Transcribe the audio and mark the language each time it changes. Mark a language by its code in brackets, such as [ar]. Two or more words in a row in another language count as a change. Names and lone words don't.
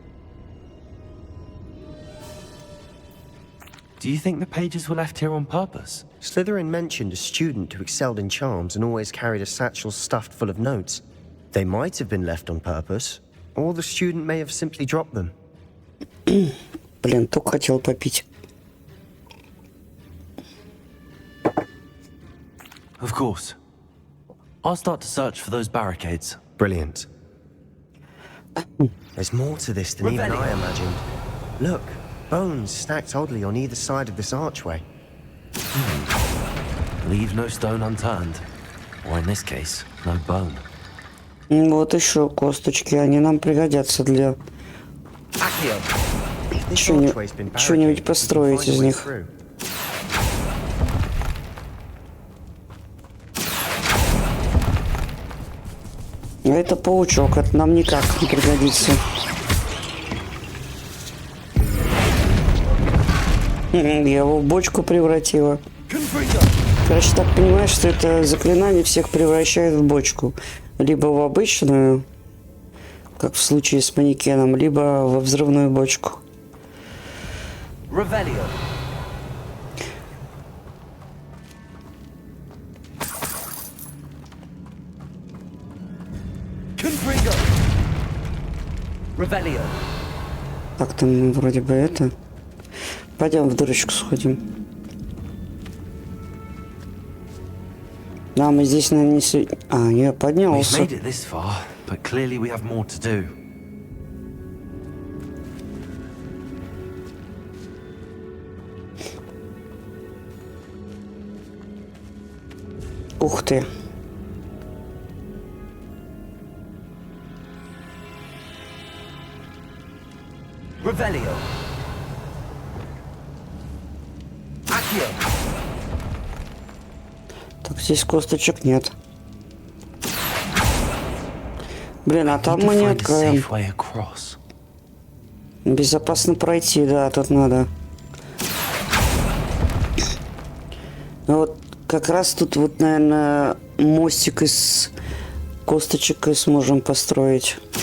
[en] Do you think the pages were left here on purpose? Slytherin mentioned a student who excelled in charms and always carried a satchel stuffed full of notes. They might have been left on purpose, or the student may have simply dropped them. [ru] Блин, только хотел попить. [en] Of course. I'll start to search for those barricades. Brilliant. There's more to this than even I imagined. Look, bones stacked oddly on either side of this archway. Leave no stone unturned. Or in this case, no bone. [ru] Вот еще косточки, они нам пригодятся для что-нибудь построить из них. А это паучок, это нам никак не пригодится. Я его в бочку превратила. Короче, так понимаешь, что это заклинание всех превращает в бочку. Либо в обычную, как в случае с манекеном, либо во взрывную бочку. Revelio. Confringo. Revelio. Так, там вроде бы это. Пойдем в дырочку сходим. Да, мы здесь, наверное, не... А, я поднялся. [en] but clearly we have more to do. [ru] Ух ты. Revelio. Accio. Так, здесь косточек нет. Блин, а там мы не откроем. Безопасно пройти, да, тут надо. Ну вот как раз тут вот, наверное, мостик из косточек и сможем построить.